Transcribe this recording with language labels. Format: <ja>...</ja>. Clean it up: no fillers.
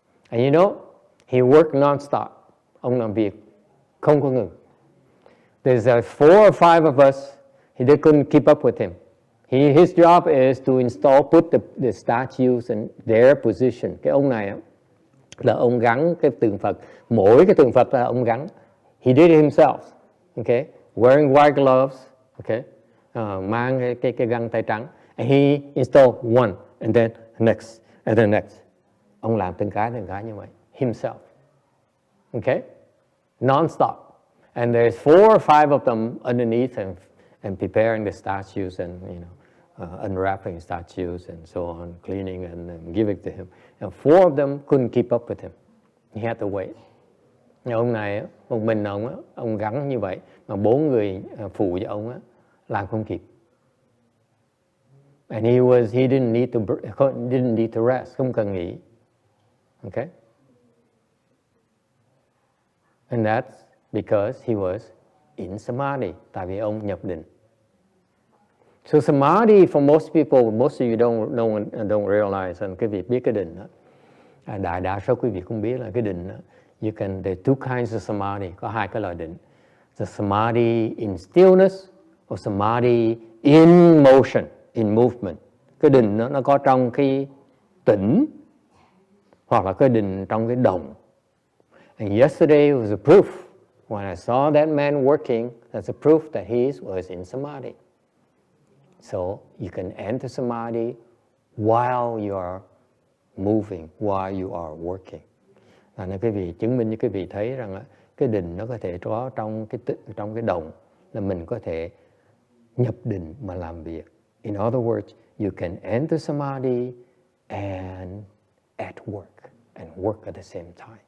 <en>And you know, he worked non-stop.</en> <vi>Ông làm việc không có ngừng.</vi> <en>There's 4 or 5 of us. They couldn't keep up with him. His job is to put the statues in their position.</en> <vi>Cái ông này là ông gắn cái tượng Phật. Mỗi cái tượng Phật là ông gắn.</vi> <en>He did it himself. Okay, wearing white gloves.</en> <vi>Okay, mang cái găng tay trắng.</vi> <en>And he installed one, and then next, and then next.</en> <vi>Ông làm từng cái như vậy himself.</vi> <en>Okay, non-stop. And there's 4 or 5 of them underneath and preparing the statues and unwrapping statues and so on, cleaning and giving to him. And 4 of them couldn't keep up with him. He had to wait.</en> <vi>Ông này, một mình ông gắn như vậy, mà 4 người phụ cho ông làm không kịp.</vi> <en>And he didn't need to rest,</en> <vi>không cần nghỉ.</vi> <en>Okay? And that's because he was in Samadhi,</en> <vi>tại vì ông nhập định.</vi> <en>So Samadhi, for most people, most of you don't realize, and</en> <vi>quý vị biết cái định đó. Đại đa số quý vị không biết là cái định đó.</vi> <en>There's 2 kinds of Samadhi,</en> <vi>có 2 cái loại định.</vi> <en>The Samadhi in stillness or Samadhi in motion, in movement.</en> <vi>Cái định nó có trong cái tĩnh hoặc là cái định trong cái động.</vi> <en>And yesterday was a proof. When I saw that man working, that's a proof that he was in Samadhi. So you can enter Samadhi while you are moving, while you are working.</en> <vi>Nên quý vị chứng minh cho quý vị thấy rằng cái định nó có thể có trong cái động, là mình có thể nhập định mà làm việc.</vi> <en>In other words, you can enter Samadhi and at work, and work at the same time.</en>